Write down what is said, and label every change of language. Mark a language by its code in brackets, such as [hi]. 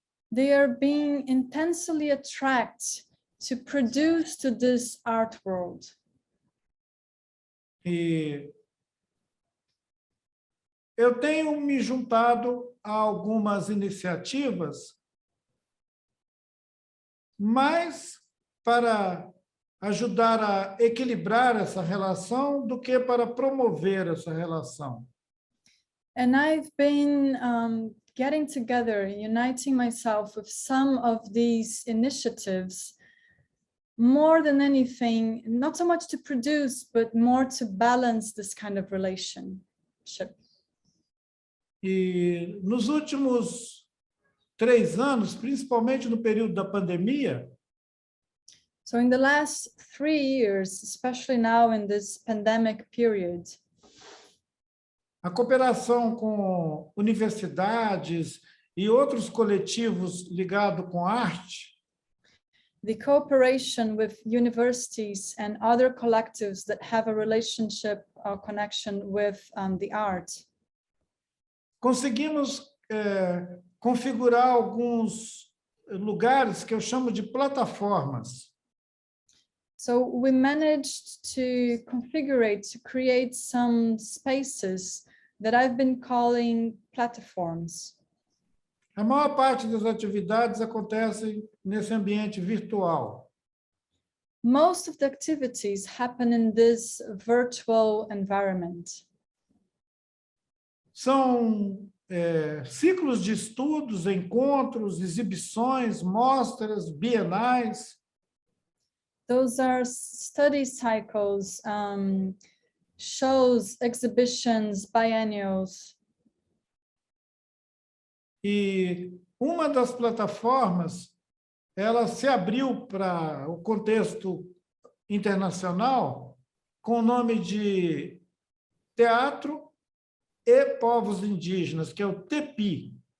[en] They are being intensely attracted to produce to this art world. [pt] E eu tenho me juntado a algumas iniciativas, mais para ajudar a equilibrar essa relação do que para promover essa relação. [en] And I've been getting together, uniting myself with some of these initiatives, more than anything, not so much to produce, but more to balance this kind of relationship. [pt] E nos últimos 3 anos, principalmente no período da pandemia, [en] So in the last 3 years, especially now in this pandemic period, [pt] a cooperação com universidades e outros coletivos ligados com arte [en] the cooperation with universities and other collectives that have a relationship or connection with the art, [pt] conseguimos configurar alguns lugares que eu chamo de plataformas. [en] so we managed to configure, to create some spaces that I've been calling platforms. [pt] A maior parte das atividades acontecem nesse ambiente virtual. [en] Most of the activities happen in this virtual environment. [pt] São ciclos de estudos, encontros, exibições, mostras, bienais. [en] Those are study cycles, shows, exhibitions, biennials. [pt] E uma das plataformas, ela se abriu para o contexto internacional com o nome de Teatro e Povos Indígenas, que é o TEPI.